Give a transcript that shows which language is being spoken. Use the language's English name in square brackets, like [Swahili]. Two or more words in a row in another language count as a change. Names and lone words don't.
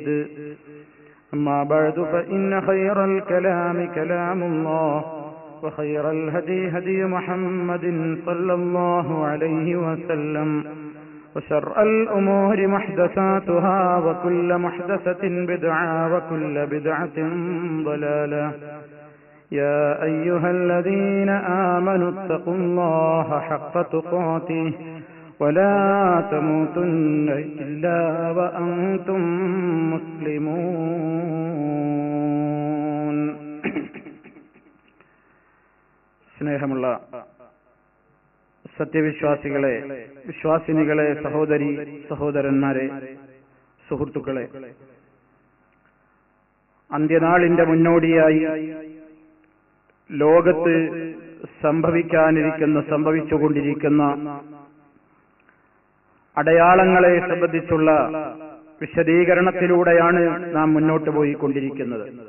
[Arabic] أما بعد فإن خير الكلام كلام الله وخير الهدي هدي محمد صلى الله عليه وسلم وشر الأمور محدثاتها وكل محدثة بدعة وكل بدعة ضلالة. يا أيها الذين آمنوا اتقوا الله حق تقاته ولا تموتن إلا وأنتم مسلمون. [Malayalam] സ്നേഹമുള്ള സത്യവിശ്വാസികളെ, വിശ്വാസിനികളെ, സഹോദരി സഹോദരന്മാരെ, സുഹൃത്തുക്കളെ, അന്ത്യനാളിന്റെ മുന്നോടിയായി ലോകത്ത് സംഭവിച്ചുകൊണ്ടിരിക്കുന്ന അടയാളങ്ങളെ സംബന്ധിച്ചുള്ള വിശദീകരണത്തിലൂടെയാണ് നാം മുന്നോട്ട് പോയിക്കൊണ്ടിരിക്കുന്നത്.